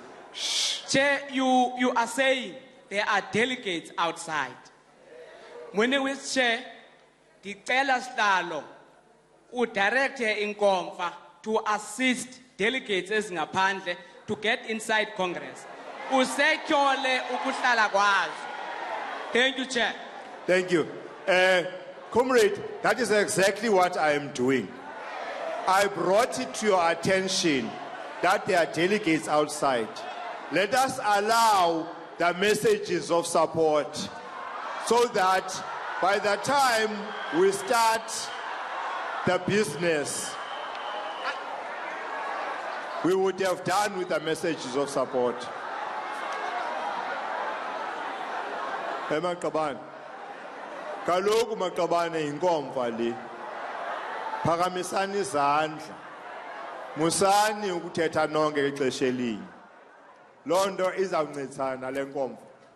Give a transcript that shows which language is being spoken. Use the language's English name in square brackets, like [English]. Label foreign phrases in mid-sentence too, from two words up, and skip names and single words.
[English] Chair, you are saying there are delegates outside. When we Chair, the Sihlalo who direct here in Komfa to assist delegates as ngaphandle to get inside Congress. [Xhosa] Usetyole ukuhlala kwazo. [English] Thank you, Chair. Thank you. Comrade, that is exactly what I am doing. I brought it to your attention that there are delegates outside. Let us allow the messages of support so that by the time we start the business, we would have done with the messages of support. [Xhosa] Maqabane. Kaloku maqabane inkomfa le. Phakamisani izandla. Musani ukuthetha nonke ixesha elinye. Loo nto izawuncedisana le nkomfa.